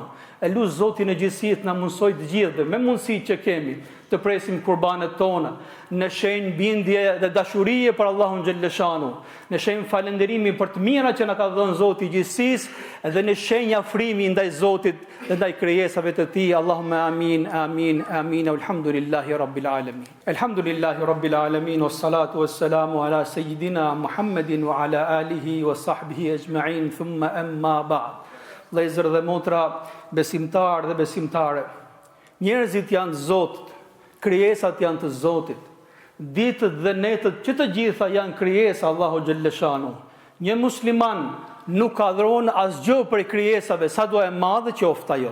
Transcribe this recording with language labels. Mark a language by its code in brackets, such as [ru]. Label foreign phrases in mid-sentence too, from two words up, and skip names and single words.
[sq] E lut Zotin e gjithësisë na mundsoj të gjithëve me mundësitë që kemi të presim kurbanet tona në shenjë bindje dhe dashurie për Allahun xhalleshanu, në shenjë falënderimi për të mirat që na ka dhënë Zoti i gjithësisë dhe në shenjë afrimi ndaj Zotit dhe ndaj krijesave të Tij. [ar] اللهم آمين آمين آمين الحمد لله رب العالمين. الحمد لله رب العالمين والصلاة والسلام على سيدنا محمد وعلى آله وصحبه أجمعين ثم أما بعد. [sq] Vëllezër dhe motra, besimtar dhe besimtare, njerëzit janë të Zotit, krijesat janë të Zotit, ditët dhe netët që të gjitha janë krijesa Allahu xhalleshanu. Një musliman nuk adhuron asgjë prej krijesave, sa do e madhe qoftë ajo.